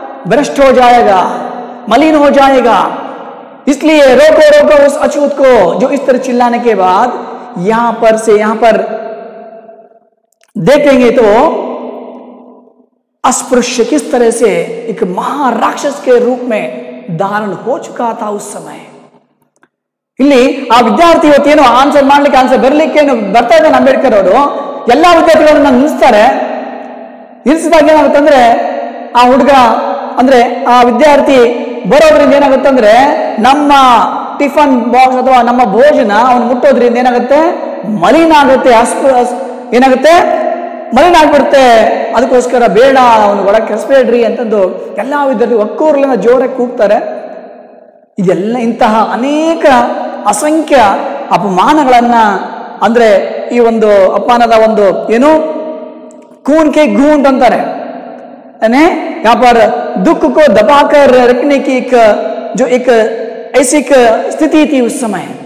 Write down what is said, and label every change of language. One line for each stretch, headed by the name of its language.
Hindi: भ्रष्ट हो जाएगा, मलिन हो जाएगा। इसलिए रोको रोको उस अछूत को। जो इस तरह चिल्लाने के बाद यहां पर देखेंगे तो अस्पृश्य किस तरह से एक महाराक्षस के रूप में धारण हो चुका था उस समय।
Kannada: ಇಲ್ಲಿ ಆ ವಿದ್ಯಾರ್ಥಿ ಇವತ್ತೇನು ಆನ್ಸರ್ ಮಾಡ್ಲಿಕ್ಕೆ ಆನ್ಸರ್ ಬರ್ಲಿಕ್ಕೆ ಬರ್ತಾ ಇದ್ದಾನೆ ಅಂಬೇಡ್ಕರ್ ಅವರು. ಎಲ್ಲಾ ವಿದ್ಯಾರ್ಥಿಗಳನ್ನ ನಿಲ್ಲಿಸ್ತಾರೆ. ನಿಲ್ಲಿಸಿದಾಗ ಏನಾಗುತ್ತಂದ್ರೆ ಆ ಹುಡುಗ ಅಂದ್ರೆ ಆ ವಿದ್ಯಾರ್ಥಿ ಬರೋದ್ರಿಂದ ಏನಾಗುತ್ತಂದ್ರೆ ನಮ್ಮ ಟಿಫನ್ ಬಾಕ್ಸ್ ಅಥವಾ ನಮ್ಮ ಭೋಜನ ಅವನು ಮುಟ್ಟೋದ್ರಿಂದ ಏನಾಗುತ್ತೆ? ಮಲಿನ ಆಗುತ್ತೆ, ಏನಾಗುತ್ತೆ? ಮಲಿನ ಆಗ್ಬಿಡುತ್ತೆ. ಅದಕ್ಕೋಸ್ಕರ ಬೇಡ, ಅವನು ಒಳಗೆ ಕೆಡಿಸ್ಬೇಡ್ರಿ ಅಂತಂದು ಎಲ್ಲಾ ವಿದ್ಯಾರ್ಥಿ ಒಕ್ಕೂರ್ಲಿನ ಜೋರಾಗಿ ಕೂಗ್ತಾರೆ. ಇದೆಲ್ಲ ಇಂತಹ ಅನೇಕ ಅಸಂಖ್ಯ ಅಪಮಾನಗಳನ್ನ ಅಂದ್ರೆ ಈ ಒಂದು ಅಪಮಾನದ ಒಂದು ಏನು
Hindi: खून के घूंट
Kannada: अंತಾರೆ,
Hindi: यानी यहाँ पर दुख को दबाकर रखने की जो एक ऐसी स्थिति थी उस समय.